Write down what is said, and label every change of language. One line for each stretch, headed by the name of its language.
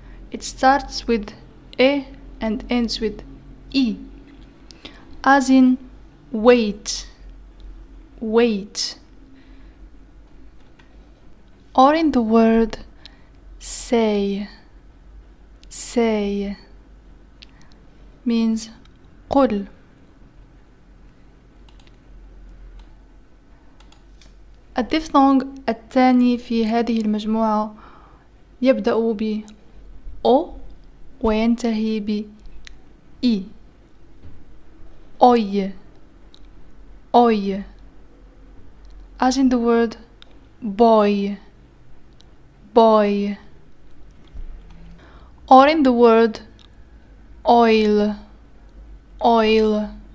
English: It starts with e and ends with e, as in wait, wait. Or in the word say, say, means
Arabic: قل. الديفثونغ الثاني في هذه المجموعة يبدأ ب O وينتهي ب I.
English: Oy, oy, as in the word boy, boy. Or in the word oil, oil.